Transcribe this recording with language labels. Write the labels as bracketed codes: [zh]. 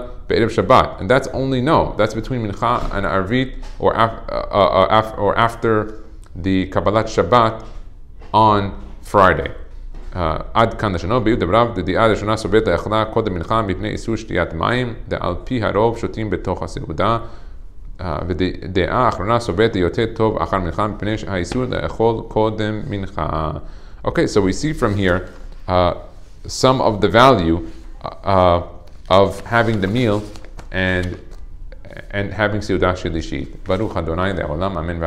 [en] And that's only that's between Mincha and Arvit, or after the Kabbalat Shabbat on Friday. [he] עד כאן לשנות, ביוד דבריו, דדיעה ראשונה סוברת לאכלה קודם מנחה מפני איסור שתיית מים, דעל פי הרוב שותים בתוך הסעודה, ודעה אחרונה סוברת יותר טוב אחר מנחה מפני האיסור לאכול קודם מנחה. [en] Okay, so we see from here some of the value of having the meal and having Seuda Shelishit. [he] Baruch Adonai le'olam, amen.